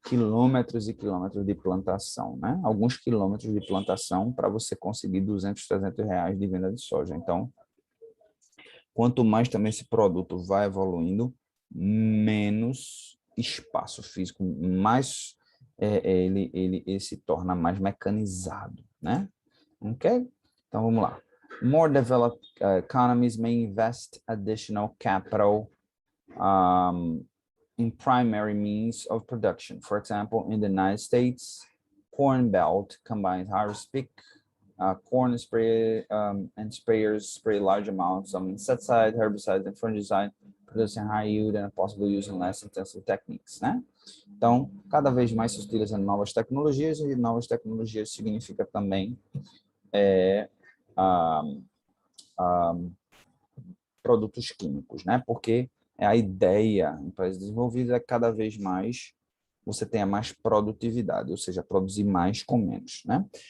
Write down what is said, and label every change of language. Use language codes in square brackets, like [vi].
[pt] Quilômetros e quilômetros de plantação, né? Alguns quilômetros de plantação para você conseguir 200, 300 reais de venda de soja. Então, quanto mais também esse produto vai evoluindo, menos espaço físico, mais ele se torna mais mecanizado, né? Ok? Então, vamos lá. [en] More developed economies may invest additional capital in primary means of production. For example, in the United States, Corn Belt combines harvest-pick corn spray and sprayers spray large amounts of insecticide, herbicide, and fungicide, producing high yield and possibly using less intensive techniques, né? [pt] Então, cada vez mais se utilizam novas tecnologias, e novas tecnologias significa também produtos químicos, né? Porque a ideia em países desenvolvidos é que cada vez mais você tenha mais produtividade, ou seja, produzir mais com menos, né?